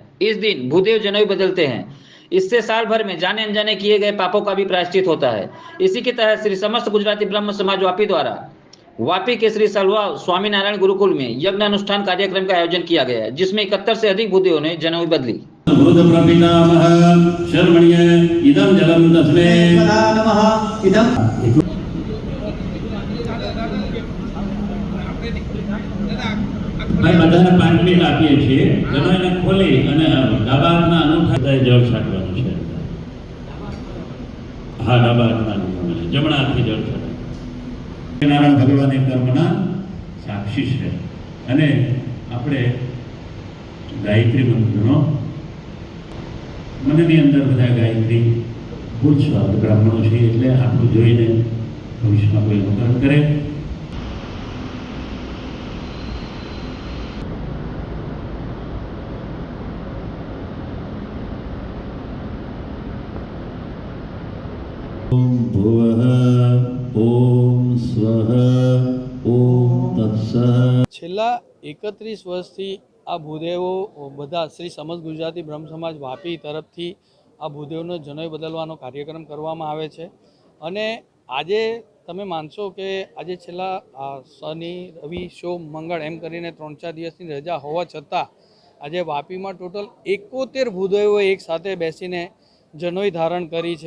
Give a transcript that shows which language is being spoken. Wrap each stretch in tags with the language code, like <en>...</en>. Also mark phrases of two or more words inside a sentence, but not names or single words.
<hi>इस दिन भूदेव जनेऊ बदलते हैं। इससे साल भर में जाने अनजाने किए गए पापों का भी प्रायश्चित होता है। इसी के तहत श्री समस्त गुजराती ब्रह्म समाज वापी द्वारा वापी के श्री सलवा स्वामीनारायण गुरुकुल में यज्ञ अनुष्ठान कार्यक्रम का आयोजन किया गया है, जिसमें 71 से अधिक भूदेवों ने जनेऊ बदली।</hi> <gu>બધાને 5 મિનિટ આપીએ છીએ જનોઈને ખોલી અને ડાબા હાથના અનુઠા જળ છાંટવાનું છે. હા, ડાબા હાથના જમણા હાથથી જળ છાંટવાનું. નારાયણ ભગવાન એ કર્મના સાક્ષી છે અને આપણે ગાયત્રી મંત્રનો મનની અંદર બધા ગાયત્રી બોલશો. આપણે બ્રાહ્મણો છીએ એટલે આપણું જોઈને ભવિષ્યમાં કોઈ અનુકરણ કરે.</gu> <sa>ओम भुवः ओम स्वः ओम तत्सत्.</sa> <gu>છેલ્લા 31 વર્ષથી આ ભૂદેવો બધા શ્રી સમસ્ત ગુજરાતી બ્રહ્મ સમાજ વાપી તરફથી આ ભૂદેવનો જનોઈ બદલવાનો કાર્યક્રમ કરવામાં આવે છે. અને આજે તમે માનશો કે આજે છેલ્લા શનિ રવિ સોમ મંગળ એમ કરીને 3-4 દિવસની રજા હોવા છતાં આજે વાપીમાં ટોટલ 71 ભૂદેવો એક સાથે બેસીને જનોઈ ધારણ કરી છે.</gu>